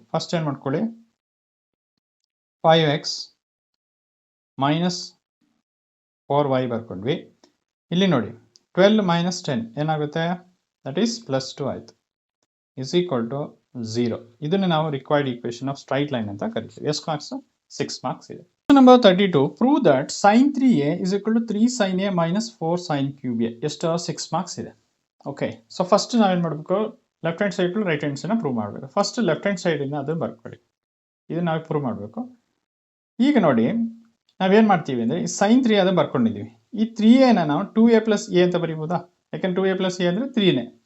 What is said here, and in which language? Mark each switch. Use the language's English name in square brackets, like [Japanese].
[Kannada] First ಏನು ಮಾಡ್ಕೊಳ್ಳಿ, 5x minus 4y ಬರ್ಕೊಂಡ್ವಿ. ಇಲ್ಲಿ ನೋಡಿ 12 ಮೈನಸ್ 10 ಏನಾಗುತ್ತೆ, ದಟ್ ಈಸ್ ಪ್ಲಸ್ 2 ಆಯಿತು ಇಸ್ ಈಕ್ವಲ್ ಟು 0. ಇದನ್ನು ನಾವು [English] required equation of straight line [Kannada] ಅಂತ ಕರಿತೀವಿ. ಎಷ್ಟು ಮಾರ್ಕ್ಸ್? 6 ಮಾರ್ಕ್ಸ್ ಇದೆ. [English] Number 32, prove that sin 3a is equal to 3 sin a minus 4 sin cube a. [Kannada] ಎಷ್ಟು? 6 ಮಾರ್ಕ್ಸ್ ಇದೆ. ಓಕೆ, ಸೊ ಫಸ್ಟ್ ನಾವೇನು ಮಾಡಬೇಕು, left hand side to right hand ಸೈಡ್ನ prove ಮಾಡಬೇಕು. First left hand ಸೈಡಿಂದ ಅದನ್ನು ಬರ್ಕೊಳ್ಳಿ. ಇದನ್ನು ನಾವು ಪ್ರೂವ್ ಮಾಡಬೇಕು. ಈಗ ನೋಡಿ ನಾವೇನು ಮಾಡ್ತೀವಿ ಅಂದರೆ, ಈ sin 3 ಅದನ್ನು ಬರ್ಕೊಂಡಿದ್ದೀವಿ. ಈ 3a ನಾವು 2a ಪ್ಲಸ್ ಎ ಅಂತ ಬರೀಬೋದಾ? ಯಾಕಂದ್ರೆ 2a ಪ್ಲಸ್ ಎ ಅಂದರೆ 3ನೇ.